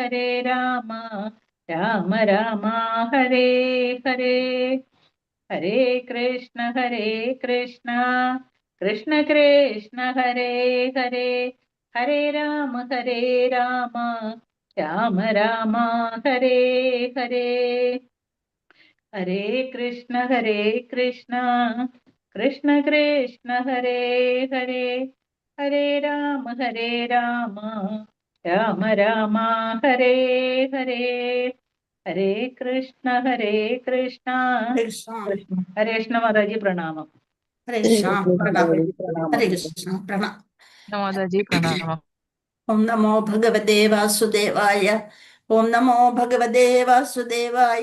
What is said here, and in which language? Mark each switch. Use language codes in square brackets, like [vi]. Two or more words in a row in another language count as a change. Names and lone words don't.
[sa] राम राम हरे हरे, हरे कृष्ण कृष्ण कृष्ण हरे हरे, हरे राम राम राम हरे हरे, हरे कृष्ण कृष्ण कृष्ण हरे हरे, हरे राम राम राम हरे हरे, हरे कृष्ण कृष्ण हरे कृष्ण [ml] മാതാജി പ്രണാമം. [sa] हरे कृष्ण [ml] പ്രണാമം. [sa] हरे कृष्ण [ml] പ്രണാമം. മാതാജി പ്രണാമം. [sa] ॐ नमो भगवते वासुदेवाय. ॐ नमो भगवते वासुदेवाय.